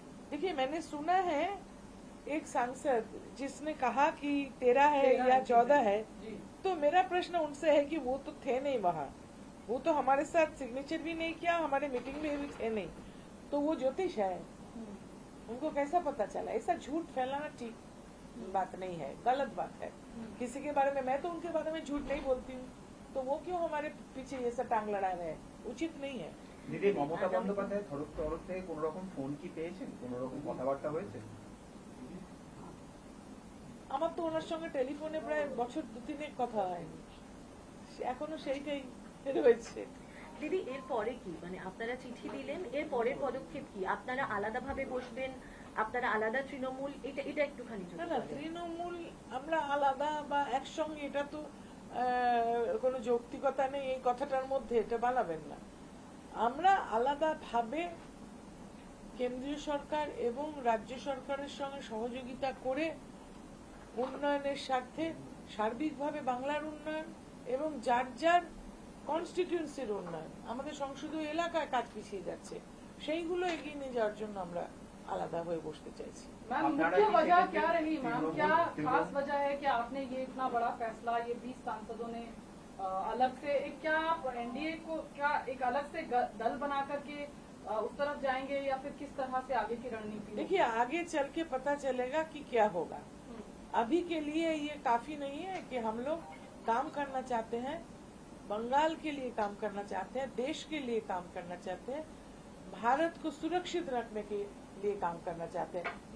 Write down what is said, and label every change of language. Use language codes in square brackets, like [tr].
[hi] देखिए, मैंने सुना है एक सांसद जिसने कहा कि 13 है या 14 है, तो मेरा प्रश्न उनसे है कि वो तो थे नहीं वहाँ, वो तो हमारे साथ सिग्नेचर भी नहीं किया, हमारे मीटिंग में भी थे नहीं, तो वो ज्योतिष है, उनको कैसा पता चला? ऐसा झूठ फैलाना ठीक बात नहीं है, गलत बात है। किसी के बारे में, मैं तो उनके बारे में झूठ नहीं बोलती हूँ, तो वो क्यों हमारे पीछे ये सब टांग लड़ा रहे हैं? उचित नहीं है। [bn] দিদি, মমতা বন্দ্যোপাধ্যায় তরফ থেকে কোন রকম ফোন কি পেয়েছেন? কোন রকম কথাবার্তা হয়েছে? আমার তো ওনার সঙ্গে টেলিফোনে প্রায় বছর 2-3 কথা হয়নি, এখনো সেইটাই রয়েছে। দিদি, এর পরে কি, মানে আপনারা চিঠি দিলেন, এর পরের পদক্ষেপ কি? আপনারা আলাদাভাবে বসবেন, আপনারা আলাদা তৃণমূল, এটা একটুখানি না না, তৃণমূল আমরা আলাদা বা একসঙ্গে, এটা তো কোনো যৌক্তিকতা নেই এই কথাটার মধ্যে, এটা বানাবেন না। আমরা আলাদা ভাবে কেন্দ্রীয় সরকার এবং রাজ্য সরকারের সঙ্গে সহযোগিতা করে উন্নয়নের স্বার্থে সার্বিকভাবে বাংলার উন্নয়ন এবং যার যার কনস্টিটিউয়েন্সির উন্নয়ন, আমাদের সংসদীয় এলাকায় কাজ পিছিয়ে যাচ্ছে, সেইগুলো এগিয়ে নিয়ে যাওয়ার জন্য আমরা আলাদা হয়ে বসতে চাইছি। [hi] मैम, मुख्य वजह क्या रही मैम? क्या खास वजह है कि आपने ये इतना बड़ा फैसला, ये 20 सांसदों ने अलग से एक, क्या आप एनडीए को क्या एक अलग से दल बना करके उस तरफ जाएंगे, या फिर किस तरह से आगे की रणनीति? देखिए, आगे चल के पता चलेगा कि क्या होगा। अभी के लिए ये काफी नहीं है कि हम लोग काम करना चाहते हैं, बंगाल के लिए काम करना चाहते हैं, देश के लिए काम करना चाहते हैं, भारत को सुरक्षित रखने के लिए काम करना चाहते हैं।